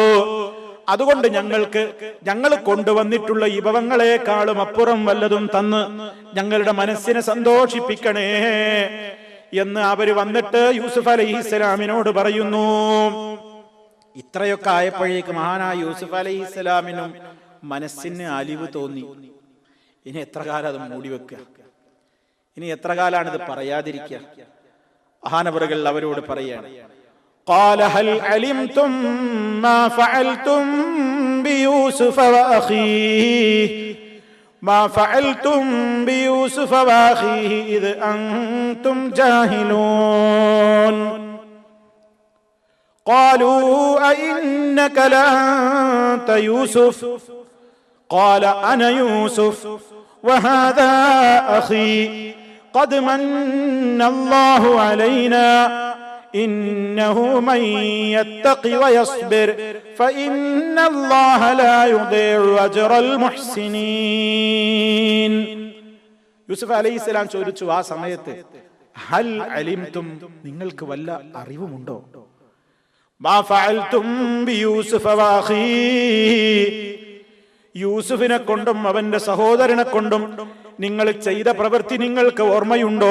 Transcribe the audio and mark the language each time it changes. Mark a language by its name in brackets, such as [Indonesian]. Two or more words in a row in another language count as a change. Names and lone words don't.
[Malayalam] അതുകൊണ്ട് ഞങ്ങൾ കൊണ്ടുവന്നിട്ടുള്ള വിഭവങ്ങളെക്കാളും അപ്പുറം വല്ലതും തന്ന് ഞങ്ങളുടെ മനസ്സിനെ സന്തോഷിപ്പിക്കണേ എന്ന് അവർ വന്നിട്ട് യൂസുഫ് അലൈഹിസ്സലാമിനോട് പറയുന്നു. ഇത്രയൊക്കെ ആയപ്പോഴേക്ക് മഹാനായ യൂസുഫ് അലൈഹിസ്സലാമിനും മനസ്സിന് അലിവ് തോന്നി. ഇനി എത്ര കാലം അത് മൂടിവെക്കുക, ഇനി എത്ര കാലാണ് ഇത് പറയാതിരിക്കുക? മഹാനവറുകൾ അവരോട് പറയാണ്, [Arabic] قال هل علمتم ما فعلتم بيوسف وأخيه إذ أنتم جاهلون قالوا أئنك لأنت يوسف قال أنا يوسف وهذا أخي قد من الله علينا إنه من يتق ويصبر فإن الله لا يضيع أجر المحسنين. [Malayalam] യൂസുഫ് അലൈഹിസ്സലാം ചോദിച്ചു ആ സമയത്ത്, [Arabic] هل علمتم, [Malayalam] നിങ്ങൾക്ക് വല്ല അറിവുമുണ്ടോ? [Arabic] ما فعلتم بيوسف وأخي, [Malayalam] യൂസുഫിനെ കൊണ്ടും അവന്റെ സഹോദരനെ കൊണ്ടും നിങ്ങൾ ചെയ്ത പ്രവൃത്തി നിങ്ങൾക്ക് ഓർമ്മയുണ്ടോ?